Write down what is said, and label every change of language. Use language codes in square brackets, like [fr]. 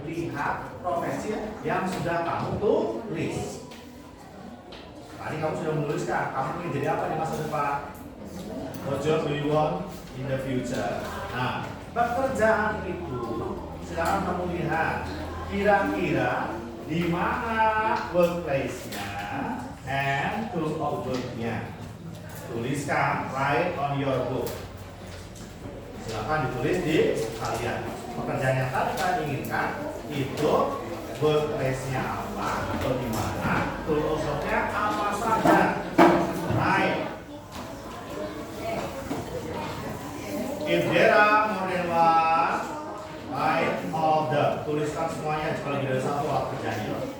[id] Lihat profesi yang sudah kamu tulis. Tadi kamu sudah menuliskan, kamu ingin jadi apa di masa depan? [en] What job do you want in the future? [id] Nah, pekerjaan itu sekarang kamu lihat kira-kira di mana workplace-nya and tool of work-nya. Tuliskan, [en] write on your book. [id] Silakan ditulis di kalian. Pekerjaan yang tadi kalian inginkan itu workplace-nya apa atau di mana, tool of work-nya apa saja. Right. [en] If there are more than one, write all the. [id] Tuliskan semuanya kalau lebih dari satu alat kerjanya.